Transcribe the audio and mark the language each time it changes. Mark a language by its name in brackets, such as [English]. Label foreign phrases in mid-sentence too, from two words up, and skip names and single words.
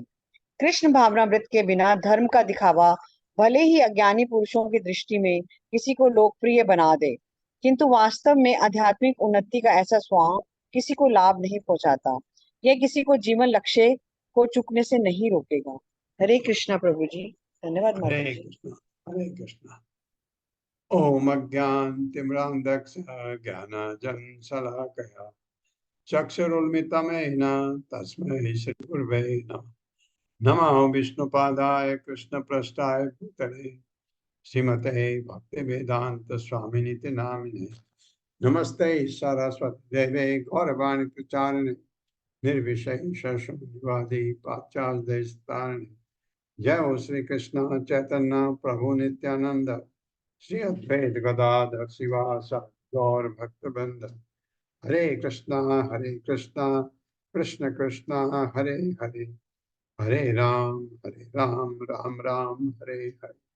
[Hindi] कृष्ण भावनामृत के बिना धर्म का दिखावा भले ही अज्ञानी पुरुषों की दृष्टि में किसी को लोकप्रिय बना दे, किंतु वास्तव में आध्यात्मिक उन्नति का ऐसा स्वांग किसी को लाभ नहीं पहुंचाता। यह किसी को जीवन लक्ष्य को चुकने से नहीं रोकेगा। [Sanskrit] हरे कृष्णा [Hindi] प्रभु जी। धन्यवाद माता हरे जी। [Sanskrit] कृष्णा हरे कृष्णा। ओम अज्ञानतिमिरान्धस्य ज्ञानाञ्जनशलाकया चक्षुरुन्मिलितं तस्मै श्रीगुरवे नमः। नमो विष्णुपादाय कृष्णप्रेष्ठाय भूतले श्रीमते भक्तिवेदांत स्वामिनिति नामिने। नमस्ते सरस्वती देवे गौरवाणी प्रचारिणे निर्विशेष शून्यवादी पाश्चात्य देशतारिणे। जय हो श्री कृष्ण चैतन्य प्रभु नित्यानंद श्री अद्वैत गदाधर शिवासादि गौर भक्तवृंद। हरे कृष्णा कृष्ण कृष्ण हरे हरे, हरे राम राम राम हरे हरे।